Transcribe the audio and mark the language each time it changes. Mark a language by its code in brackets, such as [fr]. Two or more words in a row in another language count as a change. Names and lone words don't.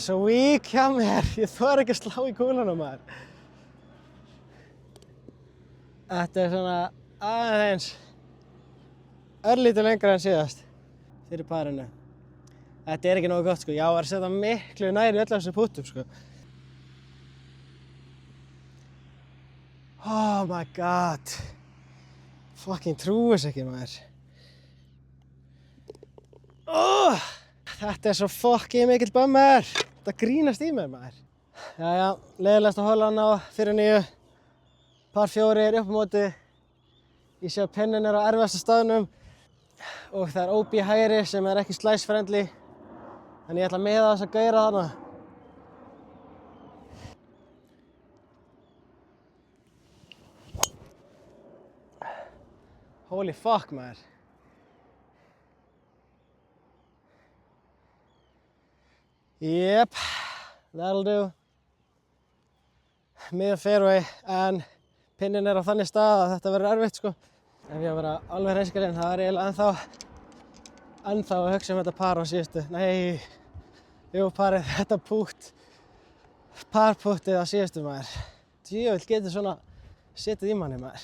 [is] Ég þori ekki að slá í kúlunum maður. Þetta er svona aðeins örlítið lengra en síðast fyrir parinu. Þetta er ekki nógu gott sko, ég á að setja miklu nær í öll þessu púttum sko. [en] Oh my god. [is] Fucking trúi þess ekki maður. Oh, þetta er svo fucking mikill bummer. Þetta grínast í mér maður. Jæja, leiðilegasta holan á fyrir 9. Par 4 er upp á móti. Ég sé að pinninn er á erfiðasta staðnum og það er OB hægri sem er ekki [en] slice friendly. [is] Þannig ég ætla að miða þess að gauðra þarna. [en] Holy fuck maður. Yep, that'll do. [is] Miða fairway en pinninn er á þannig stað að þetta verður erfitt sko. Ef ég að vera alveg hreinskilinn þá er ég eiginlega ennþá að hugsa þetta par á síðustu. Nei, jú parið, þetta pútt. Parpúttið á síðustu maður. Djöfull getur svona setið í manni maður.